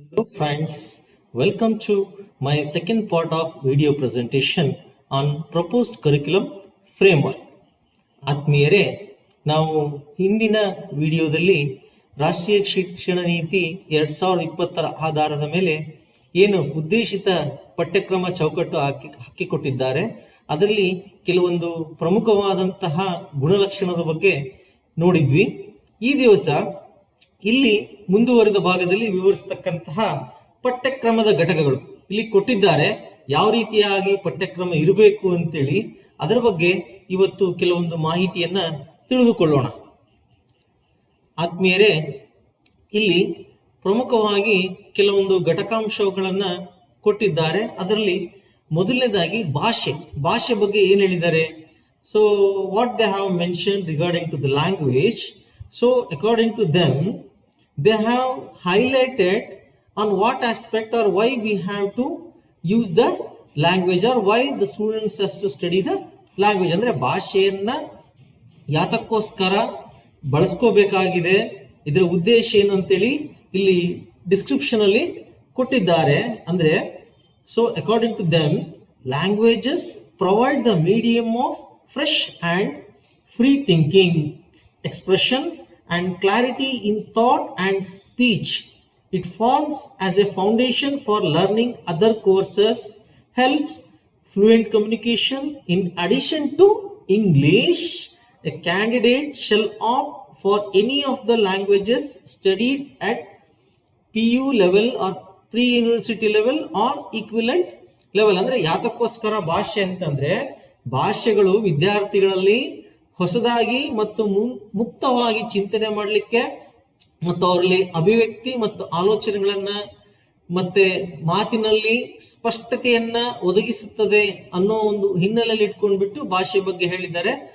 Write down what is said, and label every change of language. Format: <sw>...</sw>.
<en>Friends, welcome to my second part of video presentation on proposed curriculum framework.</en> <kn>ಆತ್ಮೀಯರೇ, ನಾವು ಹಿಂದಿನ ವಿಡಿಯೋದಲ್ಲಿ ರಾಷ್ಟ್ರೀಯ ಶಿಕ್ಷಣ ನೀತಿ 2020 ಆಧಾರದ ಮೇಲೆ ಏನು ಉದ್ದೇಶಿತ ಪಠ್ಯಕ್ರಮ ಚೌಕಟ್ಟು ಹಾಕಿಕೊಟ್ಟಿದ್ದಾರೆ, ಅದರಲ್ಲಿ ಕೆಲವೊಂದು ಪ್ರಮುಖವಾದಂತಹ ಗುಣಲಕ್ಷಣದ ಬಗ್ಗೆ ನೋಡಿದ್ವಿ. ಈ ದಿವಸ ಇಲ್ಲಿ ಮುಂದುವರೆದ ಭಾಗದಲ್ಲಿ ವಿವರಿಸತಕ್ಕಂತಹ ಪಠ್ಯಕ್ರಮದ ಘಟಕಗಳು ಇಲ್ಲಿ ಕೊಟ್ಟಿದ್ದಾರೆ. ಯಾವ ರೀತಿಯಾಗಿ ಪಠ್ಯಕ್ರಮ ಇರಬೇಕು ಅಂತೇಳಿ ಅದರ ಬಗ್ಗೆ ಇವತ್ತು ಕೆಲವೊಂದು ಮಾಹಿತಿಯನ್ನ ತಿಳಿದುಕೊಳ್ಳೋಣ. ಆತ್ಮೀಯರೇ, ಇಲ್ಲಿ ಪ್ರಮುಖವಾಗಿ ಕೆಲವೊಂದು ಘಟಕಾಂಶಗಳನ್ನ ಕೊಟ್ಟಿದ್ದಾರೆ. ಅದರಲ್ಲಿ ಮೊದಲನೇದಾಗಿ ಭಾಷೆ ಬಗ್ಗೆ ಏನ್ ಹೇಳಿದ್ದಾರೆ.</kn> <en>So what they have mention regarding to the language. So according to them, they have highlighted on what aspect or why we have to use the language or why the students has to study the language.</en> <kn>ಅಂದ್ರೆ ಭಾಷೆಯನ್ನ ಯಾತಕ್ಕೋಸ್ಕರ ಬಳಸ್ಕೋಬೇಕಾಗಿದೆ, ಇದರ ಉದ್ದೇಶ ಏನು ಅಂತೇಳಿ ಇಲ್ಲಿ description ಅಲ್ಲಿ ಕೊಟ್ಟಿದ್ದಾರೆ.</kn> <en>ಅಂದ್ರೆ so according to them, languages provide the medium of fresh and free thinking, expression and clarity in thought and speech. It forms as a foundation for learning other courses, helps fluent communication. In addition to English, a candidate shall opt for any of the languages studied at PU level or pre-university level or equivalent level.</en> <kn>ಅಂದ್ರೆ ಯಾತಕ್ಕೋಸ್ಕರ ಭಾಷೆ ಅಂತಂದ್ರೆ ಭಾಷೆಗಳು ವಿದ್ಯಾರ್ಥಿಗಳಲ್ಲಿ ಹೊಸದಾಗಿ ಮತ್ತು ಮುಕ್ತವಾಗಿ ಚಿಂತನೆ ಮಾಡಲಿಕ್ಕೆ ಮತ್ತು ಅವರಲ್ಲಿ ಅಭಿವ್ಯಕ್ತಿ ಮತ್ತು ಆಲೋಚನೆಗಳನ್ನ ಮತ್ತೆ ಮಾತಿನಲ್ಲಿ ಸ್ಪಷ್ಟತೆಯನ್ನ ಒದಗಿಸುತ್ತದೆ ಅನ್ನೋ ಒಂದು ಹಿನ್ನೆಲೆಯಲ್ಲಿ ಇಟ್ಕೊಂಡ್ಬಿಟ್ಟು ಭಾಷೆ ಬಗ್ಗೆ ಹೇಳಿದ್ದಾರೆ.</kn>